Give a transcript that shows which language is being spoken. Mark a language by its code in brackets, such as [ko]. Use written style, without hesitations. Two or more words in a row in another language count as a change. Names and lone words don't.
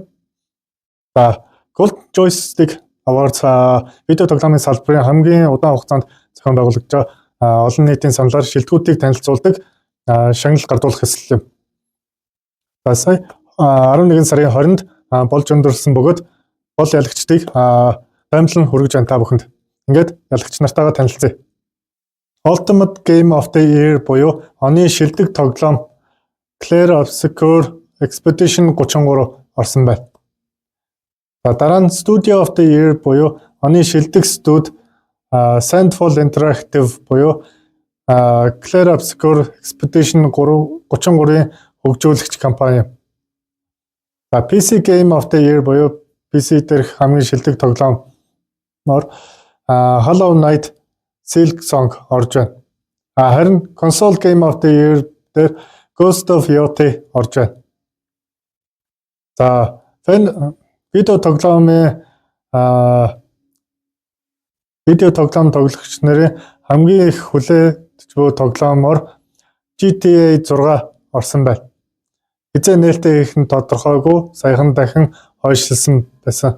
[mn] За Golden Joystick Awards видео тоглоомын салбарын хамгийн удаан хугацаанд зохион байгуулагдж олон нийтийн саналаар шилдэгүүдийг танилцуулдаг шагнал гардуулах хэсэл юм. За сая 11 сарын 20-нд болж өндөрлсөн бөгөөд гол ялагчдыг таймлан хүргэж байна та бүхэнд. Ингээд ялагч нартайгаа танилцъя. Ultimate Game of the Year буюу оны шилдэг тоглоом Clair Obscur Expedition 33 орсон байна. За дараа нь Studio of the Year буюу оны шилдэг студи Sandfall Interactive буюу Clair Obscur Expedition 33-ийн хөгжүүлэгч компани. За PC Game of the Year буюу PC дээрх хамгийн шилдэг тоглоомоор Hollow Knight Silksong орж байна. Харин Console Game of the Year дээр Ghost of Yotei орж байна. За видео тоглоомын тоглогч нарын хамгийн их хүлээж буй тоглоомоор GTA 6 орсон байна. Хизээ нээлттэй их нь тодорхойгүй саяхан дахин хойшлсон байсан.